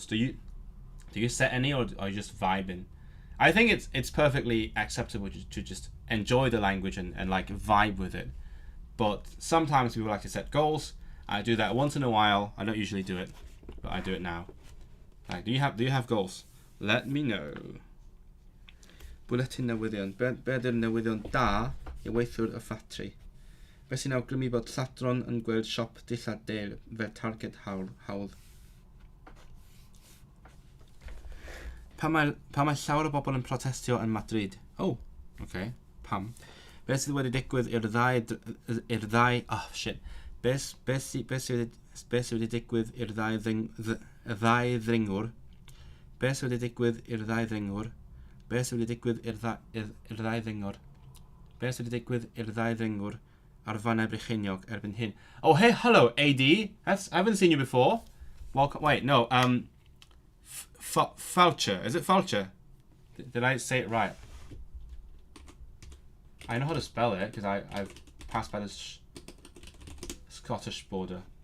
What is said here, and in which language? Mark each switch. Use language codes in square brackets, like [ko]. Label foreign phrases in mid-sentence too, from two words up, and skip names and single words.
[en] Do you set any, or are you just vibing? I think it's perfectly acceptable to just enjoy the language and like vibe with it. But sometimes people like to set goals. I do that once in a while. I don't usually do it, but I do it now. Like, do you have goals? Let me know. [cy] Bulletin newyddion. Be ydy'r newyddion da I weithwyr y ffatri? Be sy'n awgrymu bod lladron yn gweld siop dillad del fe targed hawdd? Pa mae llawer o bobl yn protestio yn Madrid? [en] Oh, okay. Pam? [cy] Be sydd wedi digwydd i'r ddau... [en] Oh, shit. [cy] Be sydd wedi digwydd i'r ddau ddringwr? Be sydd wedi digwydd i'r ddau ddringwr? Be sydd wedi digwydd i'r ddau ddringwr? Be sydd wedi digwydd i'r ddau ddringwr ar fanau Brycheiniog erbyn hyn? [en] Oh, hey, hello, AD. I haven't seen you before. Welcome. Wait, no. Foucher. Is it Foucher? Did I say it right? I know how to spell it because I've passed by the Scottish border.